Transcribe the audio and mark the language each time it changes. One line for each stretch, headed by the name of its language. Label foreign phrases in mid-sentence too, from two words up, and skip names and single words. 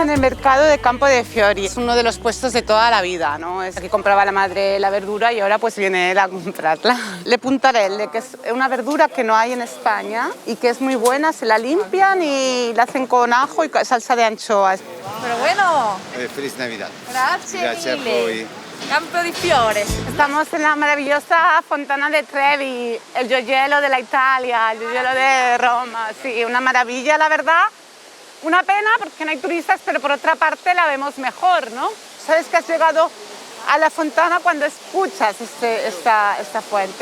Spanish: En el mercado de Campo de Fiori es uno de los puestos de toda la vida, ¿no? Es aquí compraba la madre la verdura y ahora pues viene él a comprarla. Le puntarelle, que es una verdura que no hay en España y que es muy buena, se la limpian y la hacen con ajo y salsa de anchoas. Pero bueno. Feliz Navidad.
Italian: Grazie Grazie a mille. voi.
Spanish: Campo di Fiores. Estamos en la maravillosa Fontana de Trevi, el gioiello de la Italia, el gioiello de Roma. Sí, una maravilla, la verdad. Una pena porque no hay turistas, pero por otra parte la vemos mejor, ¿no? Sabes que has llegado a la fontana cuando escuchas esta fuente.